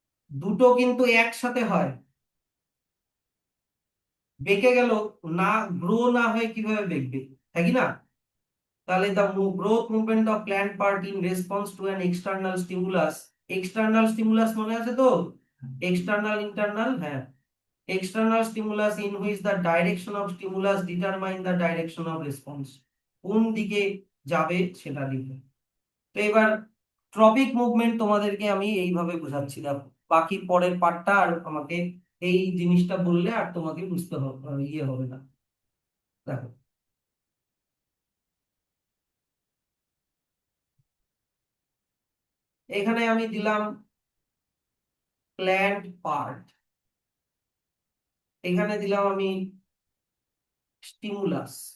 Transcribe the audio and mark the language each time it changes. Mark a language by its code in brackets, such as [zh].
[bn] দুটো কিন্তু একসাথে হয়। বেঁকে গেল না, গ্রো না হয়ে কিভাবে বেঁকবে, তাই কি না? [en] তাহলে the growth movement of plant part in response to an external stimulus. [bn] External stimulus মনে আছে তো? এক্সটার্নাল ইন্টারনাল, হ্যাঁ। [en] External stimulus in which the direction of stimulus determine the direction of response, [bn] কোন দিকে যাবে সেটা দিবে। তো এবার ট্রপিক মুভমেন্ট তোমাদেরকে আমি এইভাবে বোঝাচ্ছিলাম। বাকি পরের পার্টটা আর আমাকে এই জিনিসটা বললে আর তোমাকে বুঝতে হবে, ইয়ে হবে না। দেখো এখানে আমি দিলাম প্ল্যান্ট পার্ট, এখানে দিলাম আমি স্টিমুলাস।